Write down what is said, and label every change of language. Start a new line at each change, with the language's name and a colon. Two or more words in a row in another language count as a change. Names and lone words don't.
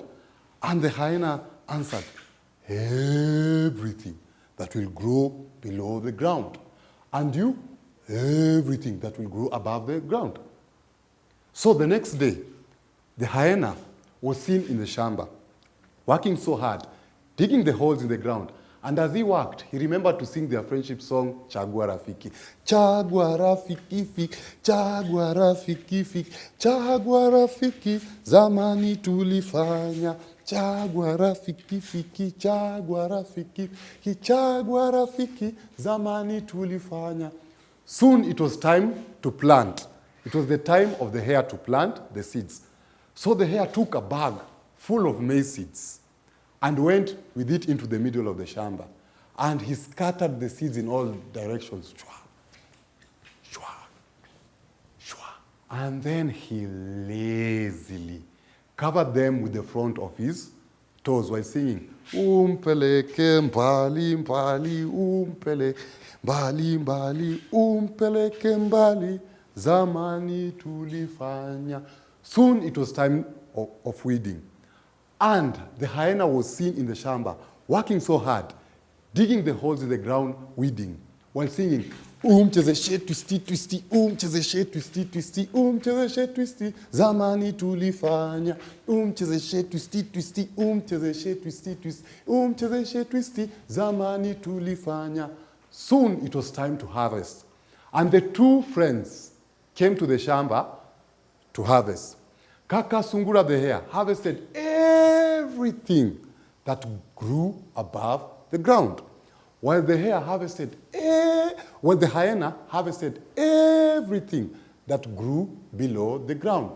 English: And the hyena answered, everything that will grow below the ground. And you, everything that will grow above the ground. So the next day, the hyena was seen in the shamba, working so hard, digging the holes in the ground. And as he worked, he remembered to sing their friendship song, Chagua Rafiki.
Swahili: Chagua Rafiki, fik, Chagua Rafiki, fik, Chagua Rafiki, zamani tulifanya. Chagua Rafiki, fiki, Chagua Rafiki, Chagua Rafiki, zamani tulifanya.
English: Soon it was time to plant. It was the time of the hare to plant the seeds. So the hare took a bag full of maize seeds and went with it into the middle of the shamba. And he scattered the seeds in all directions. Shwa, shwa, shwa. And then he lazily covered them with the front of his toes while singing,
Swahili: Umpeleke mbali mbali, umpele mbali mbali, umpeleke mbali, zamani tulifanya.
English: Soon it was time of weeding. And the hyena was seen in the shamba, working so hard, digging the holes in the ground, weeding, while singing,
Swahili: chezeshe twisti twisti, chezeshe twisti twisti, chezeshe twisti, zamani tulifanya, chezeshe twisti twisti, chezeshe twisti twisti, chezeshe twisti, zamani tulifanya.
English: Soon it was time to harvest. And the two friends came to the shamba to harvest. Kaka Sungura the hare harvested everything that grew above the ground, while the hyena harvested everything that grew below the ground.